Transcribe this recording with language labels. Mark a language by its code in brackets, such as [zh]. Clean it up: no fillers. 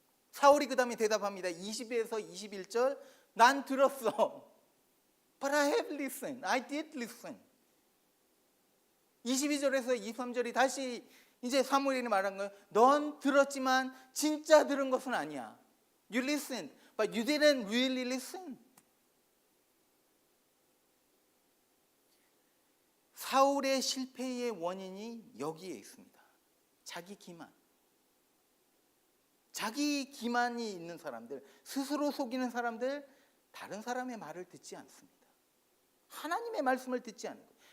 [ko] 사울이 그 다음에 대답합니다. 20에서 21절, 난 들었어. [en] But I have listened. I did listen. [ko] 22절에서 23절이 다시 이제 사무엘이 말한 거예요. 넌 들었지만 진짜 들은 것은 아니야. [en] You listened, but you didn't really listen. [ko] 사울의 실패의 원인이 여기에 있습니다. 자기 기만. 자기 기만이 있는 사람들, 스스로 속이는 사람들, 다른 사람의 말을 듣지 않습니다. 하나님의 말씀을 듣지 않는 거예요.